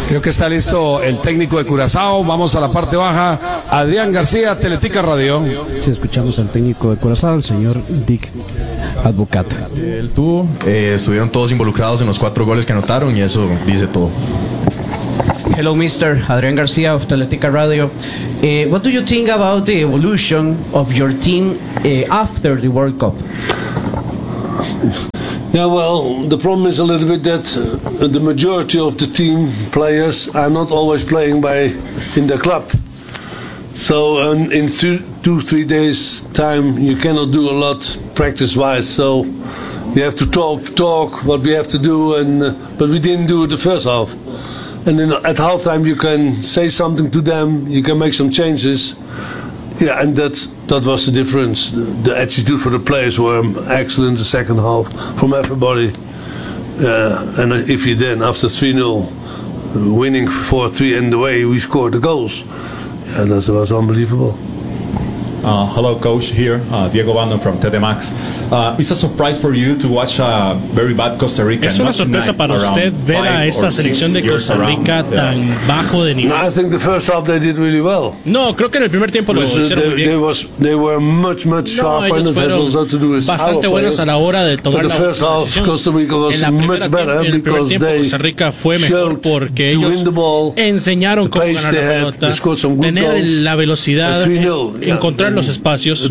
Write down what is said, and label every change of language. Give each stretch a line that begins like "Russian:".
Spanish: Creo que está listo el técnico de Curazao. Vamos a la parte baja. Adrián García, Teletica Radio. Sí, escuchamos al técnico de Curazao, el señor Dick Advocat. El tubo. Estuvieron todos involucrados en los 4 goles que anotaron y eso dice todo.
English: Hello, Mr. Adrián García of Teletica Radio. What do you think about the evolution of your team after the World Cup? Yeah, well, the problem is a little bit that the majority of the team players are not always playing in the club. So in 2-3 days time, you cannot do a lot practice-wise. So you have to talk what we have to do, but we didn't do it the first half. And then at halftime, you can say something to them, you can make some changes. Yeah, and that was the difference. The attitude for the players were excellent the second half from everybody. And if you then, after 3-0, winning 4-3 in the way we scored the goals, yeah, that was unbelievable. Hello, coach here, Diego Bandon from TEDemax. It's a surprise for you to watch a very bad Costa Rica.
Spanish: Es una sorpresa para usted ver a esta selección de Costa Rica tan bajo de nivel.
English: No, I think the first half they did really well.
Spanish: No, creo que en el primer tiempo lo hicieron muy bien.
English: They were much sharper in the vessels to do
Spanish: it. Bastante buenos a la hora de tomar la decisión.
English: The first half Costa Rica was much better because they
Spanish: Costa Rica fue mejor porque ellos enseñaron cómo ganar la pelota, tener la velocidad, encontrar los espacios.